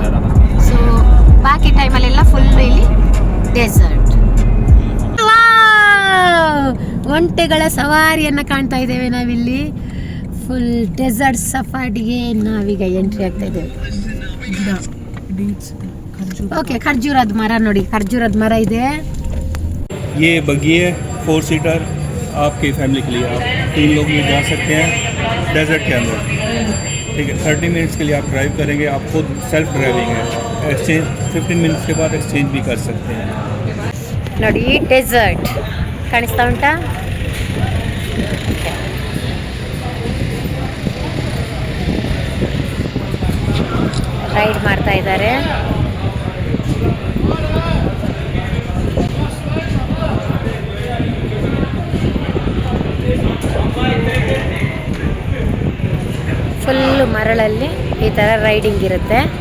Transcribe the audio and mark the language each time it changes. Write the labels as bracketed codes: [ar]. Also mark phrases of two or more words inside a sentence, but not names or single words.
[kn] ಸೊ ಬಾಕಿ ಟೈಮಲ್ಲೆಲ್ಲ ಫುಲ್ ಇಲ್ಲಿ ಡೆಸರ್ಟ್. ಒಂಟೆಗಳ ಸವಾರಿಯನ್ನು ಕಾಣ್ತಾ ಇದ್ದೇವೆ ನಾವಿಲ್ಲಿ. [en] full desert [kn] ಸಫಾರಿಗೆ ನಾವೀಗ ಎಂಟ್ರಿ ಆಗ್ತಾ ಇದ್ದೇವೆ. ಓಕೆ, ಖರ್ಜೂರದ ಮರ ನೋಡಿ, ಖರ್ಜೂರದ ಮರ ಇದೆ. [hi] ये बगिए 4 सीटर आपकी फैमिली के लिए, आप 3 लोग भी जा सकते हैं डेजर्ट के अंदर, ठीक है। 30 मिनट्स के लिए आप ड्राइव करेंगे, आप खुद [en] self driving [hi] है। एक्सचेंज 15 मिनट्स के बाद एक्सचेंज भी कर सकते हैं। [kn] ನೋಡಿ ಡೆಸರ್ಟ್ ಕಾಣಿಸ್ತಾ ಉಂಟಾ? ರೈಡ್ ಮಾಡ್ತಾ ಇದ್ದಾರೆ. ಫುಲ್ಲು ಮರಳಲ್ಲಿ ಈ ಥರ ರೈಡಿಂಗ್ ಇರುತ್ತೆ.